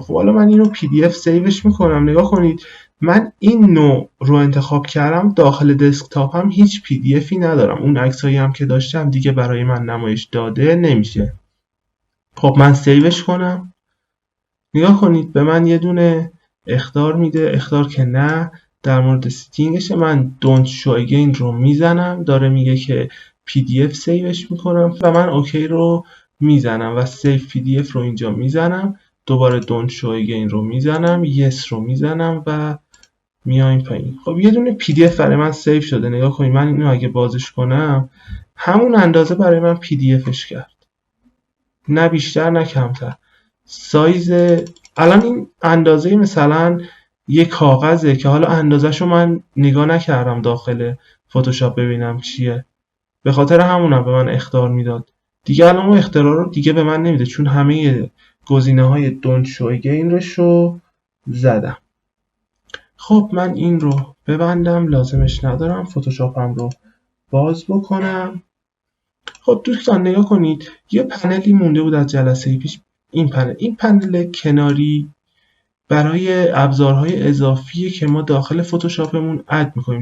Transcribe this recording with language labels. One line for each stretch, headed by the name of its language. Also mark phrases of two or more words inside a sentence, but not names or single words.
Persian: خب حالا من اینو پی دی اف سیوش میکنم. نگاه کنید من این نوع رو انتخاب کردم، داخل دسکتاپ هم هیچ پی دی افی ندارم، اون عکسایی هم که داشتم دیگه برای من نمایش داده نمیشه. خب من سیوش کنم. نگاه کنید به من یه دونه اخطار میده، اخطار که نه. در مورد سیتینگش من
English: don't show again
Persian: رو میزنم، داره میگه که پی دی اف سیوش میکنم و من اوکی رو میزنم و سیو پی دی اف رو اینجا میزنم، دوباره
English: don't show again
Persian: رو میزنم، yes رو میزنم و میایم پایین. خب یه دونه پی دی اف برای من سیو شده. نگاه کنید من اینو اگه بازش کنم همون اندازه برای من پی دی افش کرد، نه بیشتر نه کمتر. سایز الان این اندازه مثلا یه کاغذه که حالا اندازهشو من نگاه نکردم داخل فتوشاپ ببینم چیه، به خاطر همونم به من اخطار میداد دیگه. الان اون اخطار رو دیگه به من نمیده چون همه گزینه‌های
English: don't show again
Persian: رو زدم. خب من این رو ببندم، لازمش ندارم. فتوشاپم رو باز بکنم. خب دوستان نگاه کنید یه پنلی مونده بود از جلسه پیش. این پنل کناری برای ابزارهای اضافیه که ما داخل فتوشاپمون اد میکنیم.